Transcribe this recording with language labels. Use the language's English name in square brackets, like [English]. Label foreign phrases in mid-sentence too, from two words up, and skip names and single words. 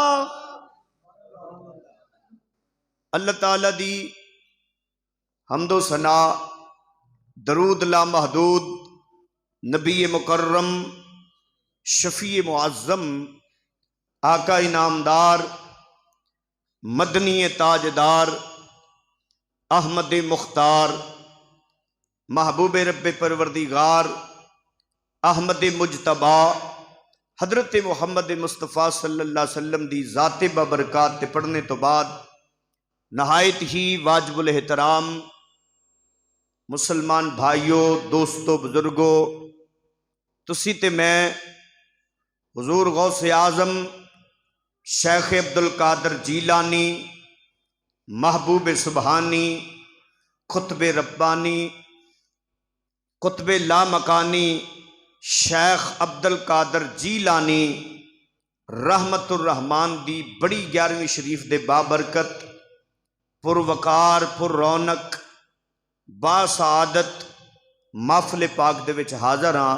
[Punjabi] اللہ تعالیٰ دی حمد و ثنا درود لا محدود نبی مکرم شفیع معظم آقا انعام دار مدنی تاجدار احمد مختار محبوب رب پروردگار احمد مجتبیٰ حضرت محمد مصطفیٰ [Arabic] صلى الله عليه وسلم [Punjabi] دی ذات بابرکات تے پڑھنے توں [Urdu] بعد نہایت ہی واجب الاحترام مسلمان بھائیوں، دوستوں، بزرگوں, [Punjabi] تسی تے میں حضور غوث اعظم شیخ عبدالقادر جیلانی محبوب سبحانی قطب ربانی قطب لامکانی شیخ عبدالقادر جیلانی رحمۃ الرحمن دی بڑی 11ویں شریف دے بابرکت پروقار پر رونق باسعادت محفل پاک دے وچ حاضر ہاں.